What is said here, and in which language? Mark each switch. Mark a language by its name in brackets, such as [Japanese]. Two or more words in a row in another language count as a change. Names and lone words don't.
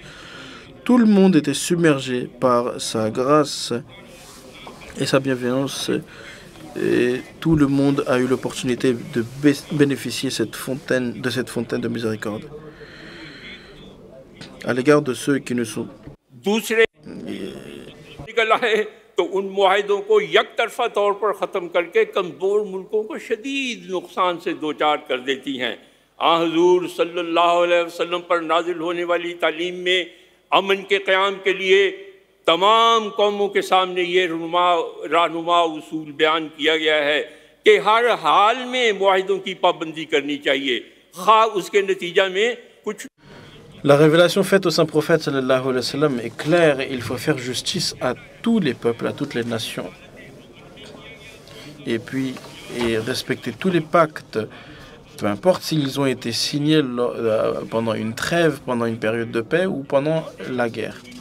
[French] Tout le monde était submergé par sa grâce et sa bienveillance. Et tout le monde a eu l'opportunité de bénéficier de cette fontaine de miséricorde. À l'égard de ceux qui ne sont... [Urdu] تو ان معاہدوں کو یک طرفہ طور پر ختم کر کے کمزور ملکوں کو شدید نقصان سے دوچار کر دیتی ہیں. حضور [Arabic] صلى الله عليه وسلم [Urdu] پر نازل ہونے والی تعلیم میں امن کے قیام کے لیے تمام قوموں کے سامنے یہ رہنما اصول بیان کیا گیا ہے کہ ہر حال میں معاہدوں کی پابندی کرنی چاہیے، خواہ اس کے نتیجہ میں کچھ. [French] La révélation faite au Saint-Prophète [Arabic] صلى الله عليه وسلم [French] est claire et il faut faire justice à tous les peuples, à toutes les nations. Et puis, respecter tous les pactes, peu importe s'ils ont été signés pendant une trêve, pendant une période de paix ou pendant la guerre.